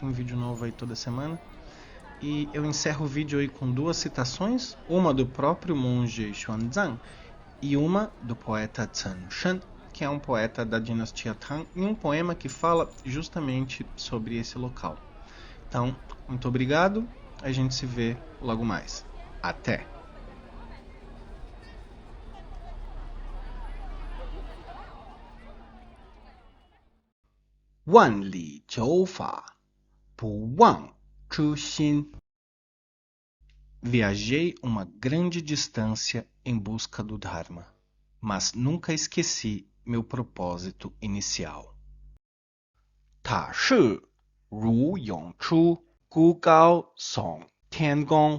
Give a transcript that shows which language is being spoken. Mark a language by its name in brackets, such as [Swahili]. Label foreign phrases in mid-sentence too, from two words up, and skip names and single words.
[Portuguese] Tem vídeo novo aí toda semana. E eu encerro o vídeo aí com duas citações, uma do próprio monge Xuanzang e uma do poeta Chen Shan, que é um poeta da dinastia Tang, em um poema que fala justamente sobre esse local. Então, muito obrigado, a gente se vê logo mais. Até! [Chinese] 万里求法，不忘初心. [Portuguese] Viajei uma grande distância em busca do Dharma, mas nunca esqueci meu propósito inicial. [Chinese] 塔是如涌出，孤高耸天宫.